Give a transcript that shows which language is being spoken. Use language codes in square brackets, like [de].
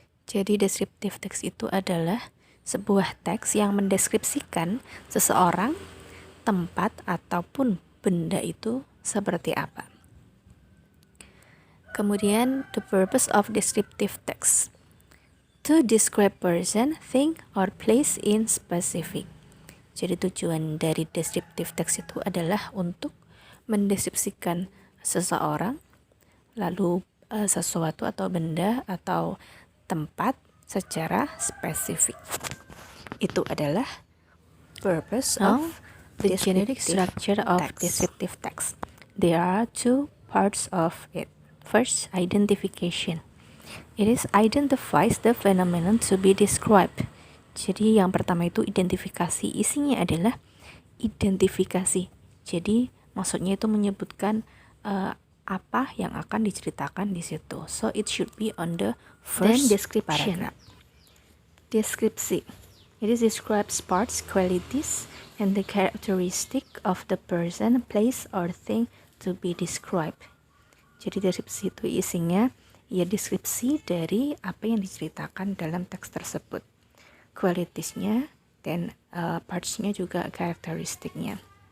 [id] Jadi descriptive text itu adalah sebuah teks yang mendeskripsikan seseorang, tempat, ataupun benda itu seperti apa. [en] Kemudian, the purpose of descriptive text. To describe person, thing, or place in specific. [id] Jadi tujuan dari descriptive text itu adalah untuk mendeskripsikan seseorang, lalu sesuatu atau benda atau tempat secara spesifik. Itu adalah [en] purpose of the generic structure of descriptive text. There are two parts of it. First, identification. It is identifies the phenomenon to be described. [id] Jadi yang pertama itu identifikasi. Isinya adalah identifikasi. Jadi maksudnya itu menyebutkan apa yang akan diceritakan di situ. [en] So it should be on the first paragraph. Deskripsi. It is describes parts, qualities, and the characteristic of the person, place, or thing to be described. [id] Jadi deskripsi itu isinya ya deskripsi dari apa yang diceritakan dalam teks tersebut, kualitasnya dan parts-nya juga karakteristiknya.